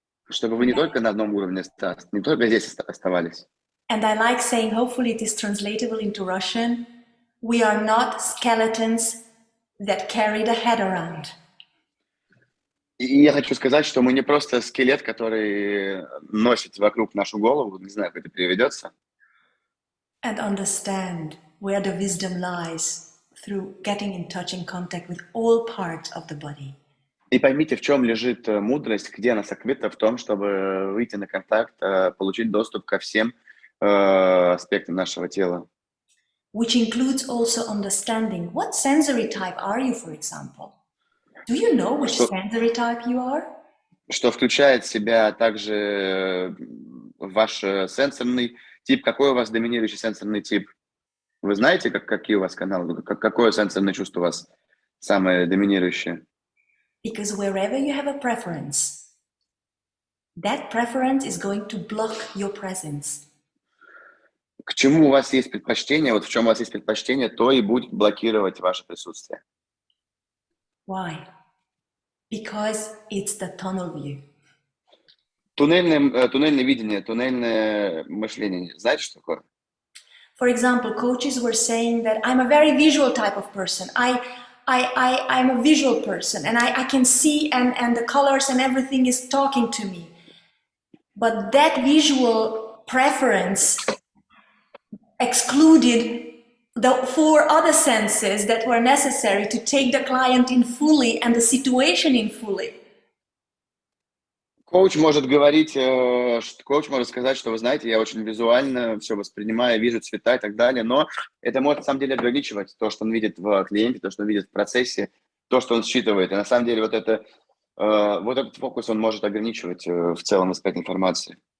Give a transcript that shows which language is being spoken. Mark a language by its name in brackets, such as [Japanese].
[Russian] Чтобы вы не только на одном уровне, не только здесь оставались. [English] And I like saying, hopefully it is translatable into Russian, we are not skeletons that carry the head around. [Russian] И я хочу сказать, что мы не просто скелет, который носит вокруг нашу голову, не знаю, как это переведется. [English] And understand where the wisdom lies through getting in touch and contact with all parts of the body. [Russian] И поймите, в чем лежит мудрость, где она сокрыта, в том, чтобы выйти на контакт, получить доступ ко всем аспектам нашего тела. [English] Which includes also understanding what sensory type are you, for example. Do you know which sensory type you are? [Russian] Что включает в себя также ваш сенсорный тип. Какой у вас доминирующий сенсорный тип? Вы знаете, какие у вас каналы? Какое сенсорное чувство у вас самое доминирующее? [English] Because wherever you have a preference, that preference is going to block your presence. [Russian] К чему у вас есть предпочтение, вот в чем у вас есть предпочтение, то и будет блокировать ваше присутствие. [English] Why? Because it's the tunnel view. [Russian] Туннельное видение, туннельное мышление. Знаете, что такое? [English] For example, coaches were saying that I'm a very visual type of person. I'm a visual person and I can see and the colors and everything is talking to me. But that visual preference excluded the 4 other senses that were necessary to take the client in fully and the situation in fully. [Russian] Коуч может говорить, коуч может сказать, что вы знаете, я очень визуально все воспринимаю, вижу цвета и так далее, но это может на самом деле ограничивать то, что он видит в клиенте, то, что он видит в процессе, то, что он считывает. И на самом деле вот этот фокус он может ограничивать в целом восприятие информации.